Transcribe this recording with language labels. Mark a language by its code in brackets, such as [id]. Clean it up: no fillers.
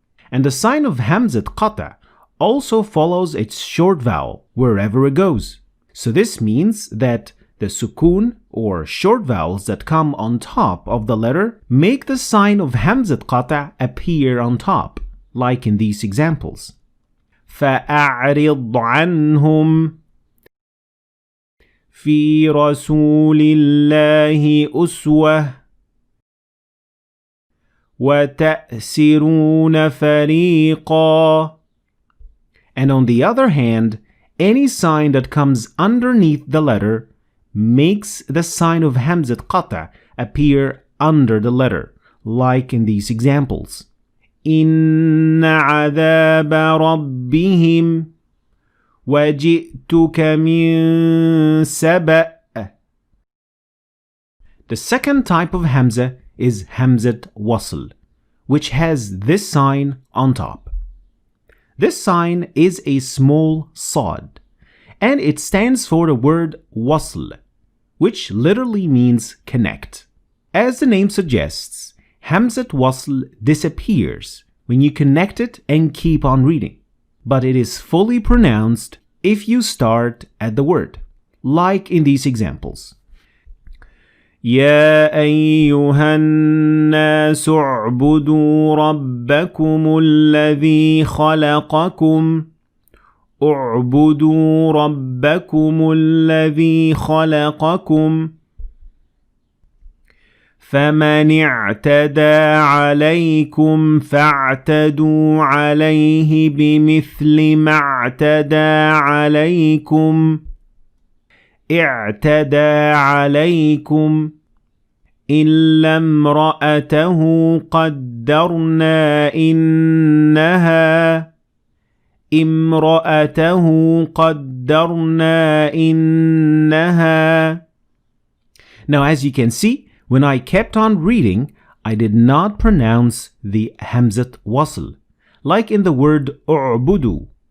[en] And the sign of Hamzat Qat also follows its short vowel wherever it goes. So this means that the sukun or short vowels that come on top of the letter make the sign of Hamzat Qat appear on top, like in these examples. [ar] فأعرض عنهم في رسول الله أسوة وتأسرون فريقا. [en] And on the other hand, any sign that comes underneath the letter makes the sign of Hamzat Qat appear under the letter, like in these examples. [ar] إن عذاب ربهم وجئتك من سبأ. [en] The second type of Hamza is Hamzat Wasl, which has this sign on top. This sign is a small sod, and it stands for the word wasl, which literally means connect. As the name suggests, Hamzat Wasl disappears when you connect it and keep on reading, but it is fully pronounced if you start at the word, like in these examples. [ar] يا أيها الناس اعبدوا ربكم الذي خلقكم اعبدوا ربكم الذي خلقكم فمن اعتدى عليكم فاعتدوا عليه بمثل ما اعتدى عليكم اعتدى عليكم إلا امرأته قدرنا إنها. [en] Now as you can see, when I kept on reading, I did not pronounce the Hamzat Wasl, like in the word u'budu.